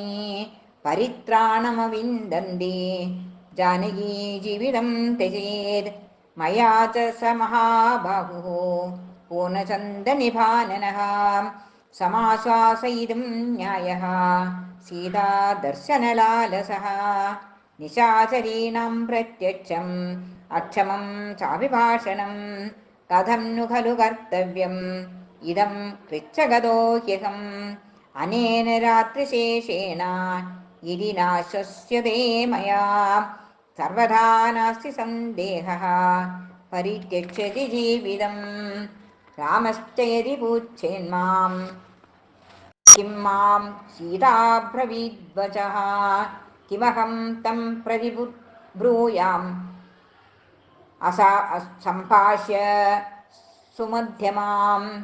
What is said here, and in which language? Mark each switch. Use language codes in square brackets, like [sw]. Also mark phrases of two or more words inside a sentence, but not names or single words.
[sa] പരിത്രാണമവിന്ദന്തി ജാനകീ ജീവിതം ത്യജേത് മയാ ച സ മഹാബാഹുഃ പൂർണ്ണചന്ദ്രനിഭാനനഃ സമാശ്വാസയിതും ന്യായഃ സീതാദർശനലാലസഃ നിശാചരീണാം പ്രത്യക്ഷം അക്ഷമം ചാഭിഭാഷണം കഥം नु खलु കർത്തവ്യം ഇദം പൃച്ഛഗതോ ഹ്യഹം അനേന രാത്രിശേഷേണ ഇതി നാശ്വസ്യതേ മയാ സർവഥാ നാസ്തി സന്ദേഹഃ പരിത്യക്ഷ്യതി ജീവിതം രാമശ്ച യദി പൂച്ഛേന്മാം കിം മാം സീതാബ്രവീദ്വചഃ കിമഹം തം പ്രതിബ്രൂയാം സംഭാഷ്യ സുമധ്യമാം